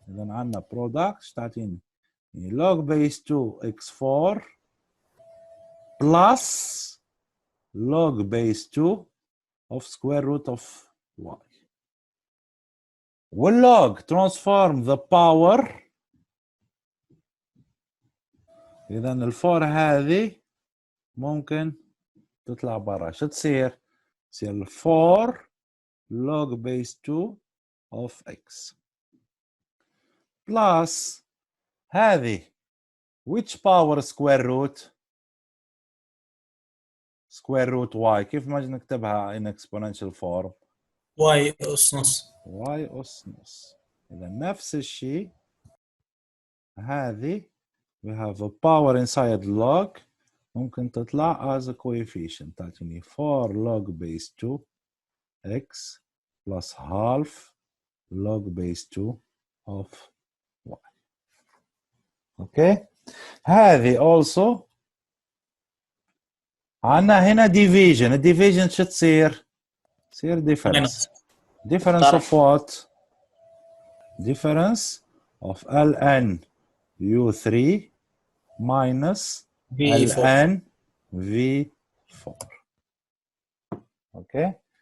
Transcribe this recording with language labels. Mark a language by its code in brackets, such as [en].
[ar] إذا عندنا [en] product [ar] تعطيني [en] log base 2 x4 plus log base 2 of square root of y. والlog transform the power. [ar] إذا الفور هذه ممكن تطلع برا. شو تصير؟ تصير [en] 4 log base 2 of x plus [ar] هذه [en] which power square root y. [ar] كيف ما نكتبها [en] in exponential form؟ [ar] y أس نص. y أس نص. إذا نفس الشيء هذه [en] we have a power inside log [ar] ممكن تطلع [en] as a coefficient. [ar] تعطيني [en] 4 log base 2 x plus half log base 2 of y. [ar] اوكي. هذه also عندنا هنا division. الديفيجن شو تصير؟ تصير difference. [en] difference of what؟ difference of ln u3 minus ln v4. [ar] اوكي.